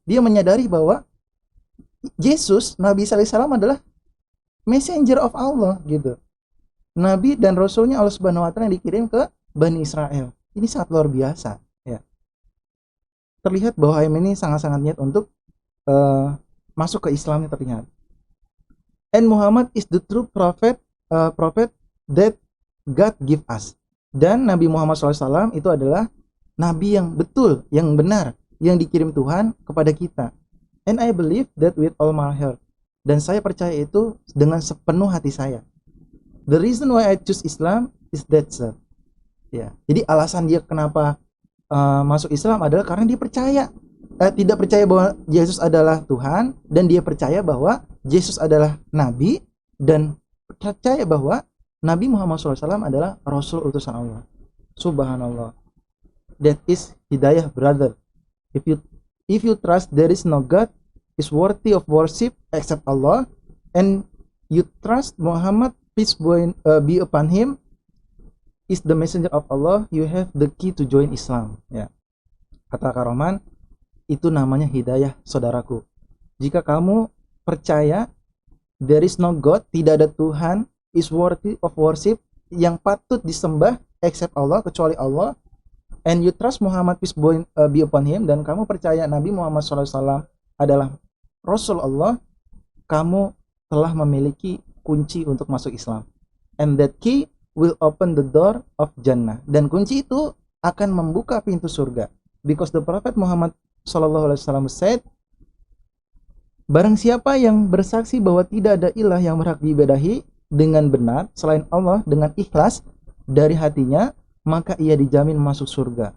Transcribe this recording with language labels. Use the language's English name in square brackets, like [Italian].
[Indonesian] Dia menyadari bahwa Yesus, Nabi Isa alaihissalam adalah [English] messenger of Allah [Indonesian] gitu. Nabi dan Rasulnya Allah Subhanahu Wa Taala yang dikirim ke Bani Israel. Ini sangat luar biasa. Terlihat bahwa Haim ini sangat-sangat niat untuk masuk ke Islamnya terlihat. [English] And Muhammad is the true prophet that God give us. [Indonesian] Dan Nabi Muhammad SAW itu adalah Nabi yang betul, yang benar, yang dikirim Tuhan kepada kita. [English] And I believe that with all my heart. [Indonesian] Dan saya percaya itu dengan sepenuh hati saya. [English] The reason why I choose Islam is that sir. [Indonesian] Ya, jadi alasan dia kenapa masuk Islam adalah karena dia percaya, tidak percaya bahwa Yesus adalah Tuhan, dan dia percaya bahwa Yesus adalah Nabi, dan percaya bahwa Nabi Muhammad SAW adalah Rasul utusan Allah. Subhanallah. [English] That is hidayah, brother. If you trust there is no God is worthy of worship except Allah, and you trust Muhammad, peace be upon him, is the messenger of Allah, you have the key to join Islam. [Indonesian] Ya. Kata Karoman, itu namanya hidayah, saudaraku. Jika kamu percaya [English] there is no God, [Indonesian] tidak ada Tuhan, [English] is worthy of worship, [Indonesian] yang patut disembah [English] except Allah, [Indonesian] kecuali Allah, [English] and you trust Muhammad, peace be upon him, [Indonesian] dan kamu percaya Nabi Muhammad SAW adalah Rasul Allah, kamu telah memiliki kunci untuk masuk Islam. [English] and that key will open the door of Jannah. [Indonesian] Dan kunci itu akan membuka pintu surga. [English] Because the Prophet Muhammad sallallahu alaihi wasallam said, [Indonesian] barang siapa yang bersaksi bahwa tidak ada ilah yang berhak diibadahi dengan benar selain Allah dengan ikhlas dari hatinya, maka ia dijamin masuk surga.